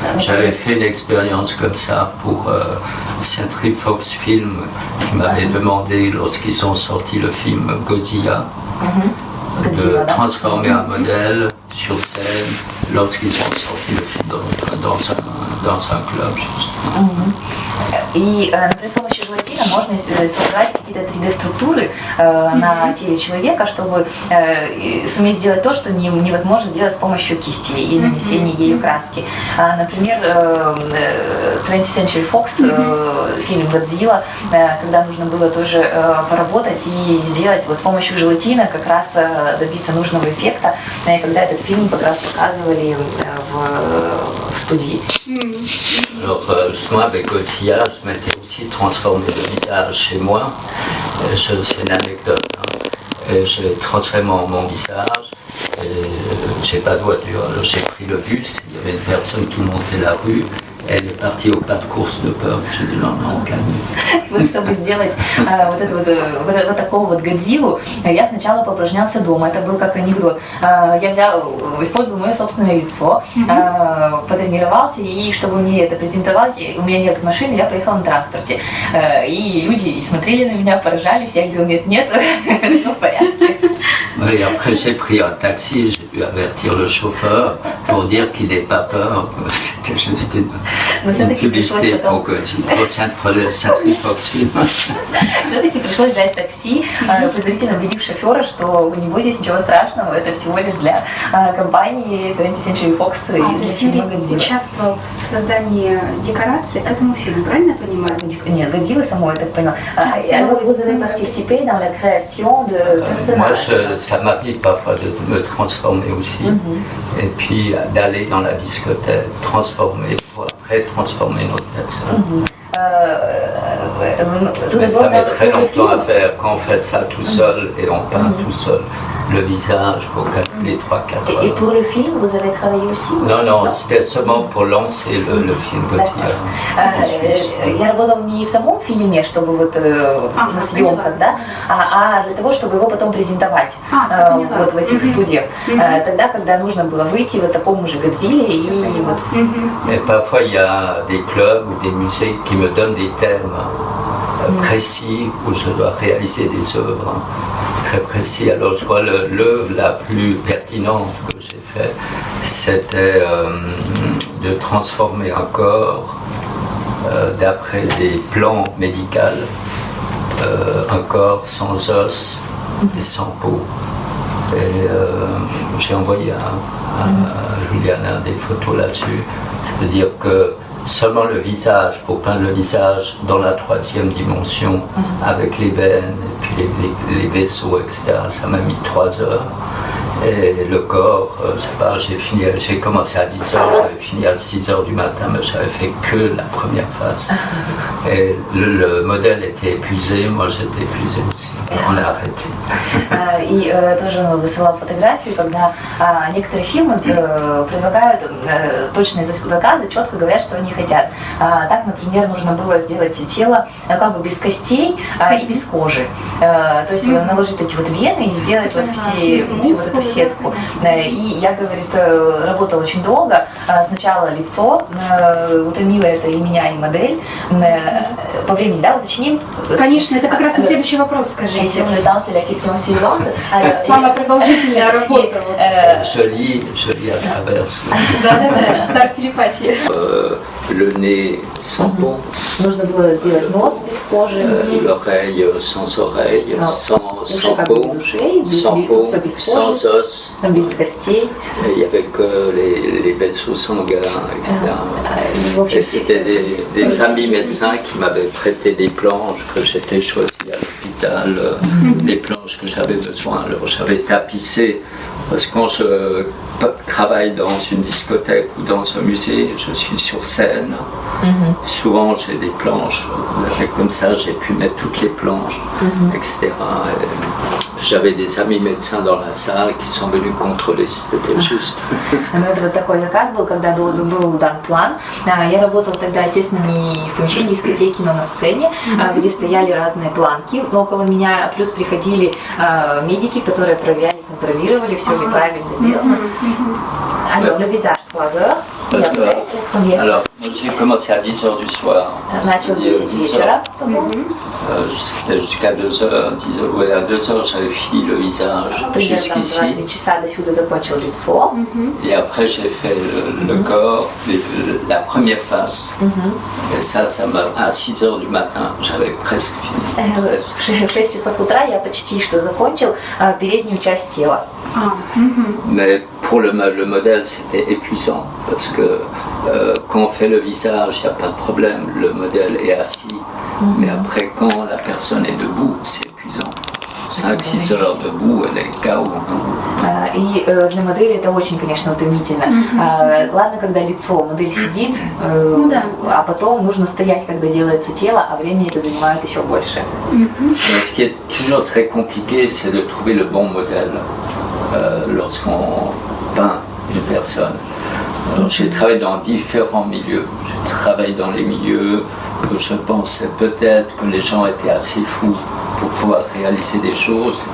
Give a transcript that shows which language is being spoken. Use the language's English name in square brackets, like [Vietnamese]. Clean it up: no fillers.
[French] J'avais fait une expérience comme ça pour Century Fox Film qui m'avait demandé, lorsqu'ils ont sorti le film Godzilla, de transformer un modèle sur scène lorsqu'ils ont sorti le film dans dans un club, justement. [Russian] И, например, с помощью желатина можно создать какие-то 3D-структуры на теле человека, чтобы суметь сделать то, что невозможно сделать с помощью кисти и нанесения ею краски. Например, 20th Century Fox, фильм «Годзилла», когда нужно было тоже поработать и сделать вот с помощью желатина как раз добиться нужного эффекта, и когда этот фильм как раз показывали в студии. [French] Alors, justement, avec Gauthier, je m'étais aussi transformé le visage chez moi. C'est une anecdote. J'ai transformé mon visage. J'ai pas de voiture. Alors, j'ai pris le bus. Il y avait une personne qui montait la rue. Elle est partie au pas de course de peur. J'ai dit non, calme. [Russian] Вот чтобы сделать вот такого вот Годзиллу, я сначала поупражнялся дома. Это был как анекдот. Я использовал мое собственное лицо, потренировался, и чтобы мне это презентовать, у меня нет машины, я поехала на транспорте. И люди смотрели на меня, поражались, я говорила, нет, все в порядке. [French] Et après, j'ai pris un taxi, j'ai dû avertir le chauffeur pour dire qu'il n'ait pas peur. C'était juste une publicité pour Saint-Tropez-Film. [Russian] Все-таки пришлось взять такси, предварительно убедив шофера, что не бойтесь, ничего страшного, это всего лишь для компании 20th Century Fox и для фильма «Годзилла». Участвовал в создании декораций к этому фильму, правильно я понимаю? Нет, «Годзилла» самой, я так поняла. [French] Alors, vous avez participé dans la création de personnages. Moi, ça m'arrive parfois de me transformer aussi, et puis d'aller dans la discothèque, transformer, pour après transformer notre personne. Mais ça met très longtemps à faire. Quand on fait ça tout seul et on peint tout seul, le visage, il faut calculer 3-4 heures. Et pour le film, vous avez travaillé aussi? Non, c'était seulement pour lancer le film Gauthier. [Russian] Я работала не в самом фильме, чтобы вот на съемках, да, а для того, чтобы его потом презентовать вот в этих студиях. Тогда, когда нужно было выйти в таком же Годзилле и вот. [French] Et parfois, il y a des clubs ou des musées qui me donnent des thèmes précis où je dois réaliser des œuvres très précis. Alors je crois l'œuvre la plus pertinente que j'ai faite, c'était de transformer un corps d'après des plans médicaux, un corps sans os et sans peau. Et j'ai envoyé à Juliana des photos là-dessus. C'est-à-dire que seulement le visage, pour peindre le visage dans la 3e dimension, avec les veines, et puis les vaisseaux, etc., ça m'a mis 3 heures. Et le corps, je sais pas, j'ai commencé à 10 heures, j'avais fini à 6 heures du matin, mais j'avais fait que la première face. Et le modèle était épuisé, moi j'étais épuisé aussi. Он аррêté. [Russian] И тоже высылал фотографию, когда некоторые фирмы предлагают точные заказы, четко говорят, что они хотят. Так, например, нужно было сделать тело как бы без костей и без кожи. То есть наложить эти вот вены и сделать вот всю вот эту сетку. И я, говорит, работала очень долго. Сначала лицо, утомило это и меня, и модель. По времени, да, уточним? Конечно, это как раз на следующий вопрос, скажите. [French] Et si on le temps, c'est la question suivante. [Russian] Самая продолжительная работа. [French] Je lis à travers. [Russian] Да, так, телепатия. [French] Le nez sans peau. [Russian] Нужно было сделать нос без кожи. [French] L'oreille sans oreille, sans peau, sans peau, sans os. [Russian] Без костей. [French] Il n'y avait que les vaisseaux sanguins, etc. Et c'était des amis médecins qui m'avaient prêté des planches que j'étais choisi à l'hôpital, les planches que j'avais besoin. Alors j'avais tapissé, parce que quand je travaille dans une discothèque ou dans un musée, je suis sur scène. Souvent j'ai des planches, comme ça j'ai pu mettre toutes les planches, etc. Et j'avais des amis médecins dans la salle qui sont venus contrôler si c'était juste. [Russian] Ну, это вот такой заказ был, когда был дан план. Я работала тогда, естественно, не в помещении дискотеки, но на сцене, где стояли разные планки около меня, плюс приходили медики, которые проверяли, контролировали, все ли правильно сделано. [French] Alors, le visage 3 heures. Combien? Alors, moi, j'ai commencé à 10h du soir. [Russian] Начал в 10 вечера, по-моему. [French] C'était jusqu'à 2h, 10h, ouais, à 2h j'avais fini le visage [Russian] Примерно [French] jusqu'ici. [Russian] 2 часа до сюда закончил лицо. [French] Et après j'ai fait le corps, la première face. Et ça m'a, à 6h du matin, j'avais presque fini. Presque. [Russian] В 6 часов утра я почти что закончил переднюю часть тела. [French] Mais pour le modèle, c'était épuisant parce que quand on fait le visage, il n'y a pas de problème, le modèle est assis. Mais après, quand la personne est debout, c'est épuisant. 5-6 heures debout, elle est KO. [Russian] И для модели это очень, конечно, утомительно. Ладно, когда лицо, модель сидит, а потом нужно стоять, когда делается тело, а времени это занимает еще больше. [French] Ce qui est toujours très compliqué, c'est de trouver le bon modèle lorsqu'on peint une personne. Alors, j'ai travaillé dans différents milieux. Je travaille dans les milieux que je pensais peut-être que les gens étaient assez fous pour pouvoir réaliser des choses.